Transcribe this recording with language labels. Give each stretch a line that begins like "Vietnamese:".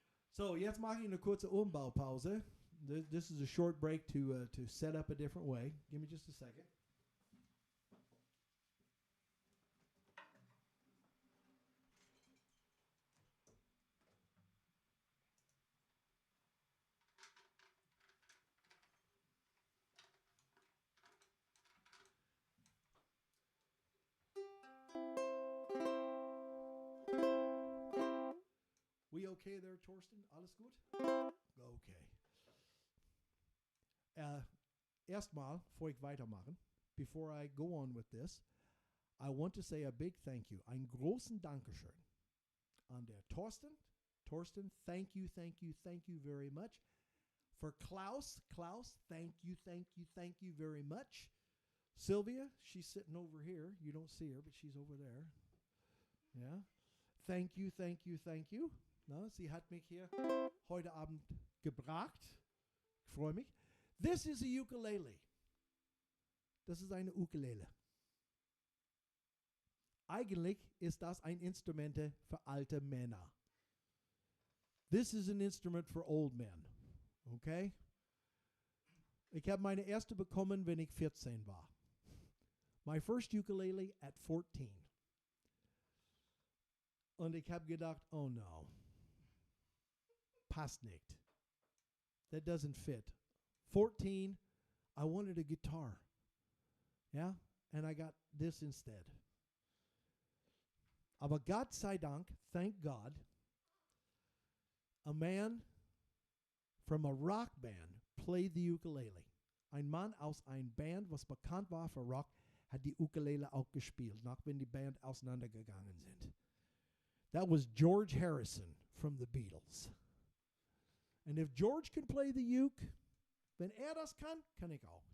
German: So, jetzt mache ich eine kurze Umbaupause.
English: This is a short break to set up a different way. Give me just a second. We okay there, Torsten?
German: Alles gut?
English: Okay.
German: Erstmal, bevor ich weitermachen,
English: before I go on with this, I want to say a big thank you,
German: einen großen Dankeschön an der Torsten.
English: Torsten, thank you very much. For Klaus, thank you very much. Sylvia, she's sitting over here. You don't see her, but she's over there. Yeah. Thank you.
German: Na, sie hat mich hier heute Abend gebracht. Ich freue mich.
English: This is a ukulele.
German: Das ist eine Ukulele. Eigentlich ist das ein Instrument für alte Männer.
English: This is an instrument for old men. Okay?
German: Ich habe meine erste bekommen, wenn ich 14 war.
English: My first ukulele at 14.
German: Und ich habe gedacht,
English: oh no.
German: Passt nicht.
English: That doesn't fit. 14, I wanted a guitar. Yeah? And I got this instead.
German: Aber Gott sei Dank,
English: thank God, a man from a rock band played the ukulele.
German: Ein Mann aus einer Band, was bekannt war für Rock, hat die Ukulele auch gespielt, nach wenn die Band auseinandergegangen sind.
English: That was George Harrison from the Beatles. And if George can play the uke,
German: wenn das kann, kann ich auch.